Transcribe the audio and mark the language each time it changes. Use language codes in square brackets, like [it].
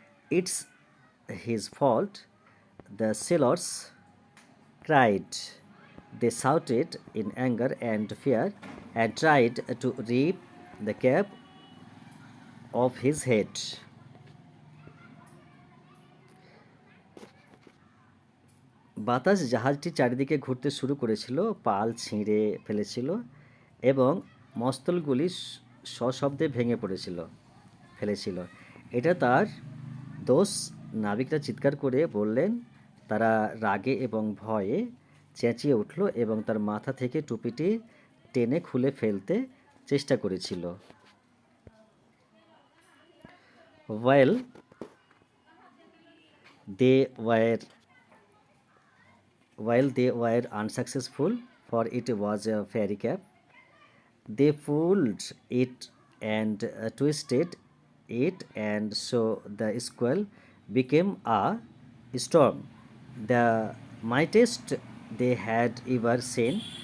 [en] It's his fault, the sailors cried. They shouted in anger and fear and tried to rip the cap off his head. [bn] বাতাস জাহাজটি চারিদিকে ঘুরতে শুরু করেছিল, পাল ছিঁড়ে ফেলেছিল এবং মস্তলগুলি সশব্দে ভেঙে ফেলেছিল। এটা তার দোষ। নাবিকরা চিৎকার করে বললেন। তারা রাগে এবং ভয়ে চেঁচিয়ে উঠল এবং তার মাথা থেকে টুপিটি টেনে খুলে ফেলতে চেষ্টা করেছিল। [en] While they were while they were unsuccessful, for it was a fairy cap, they pulled it and twisted it, and so the squall became a storm, the mightiest they had ever seen.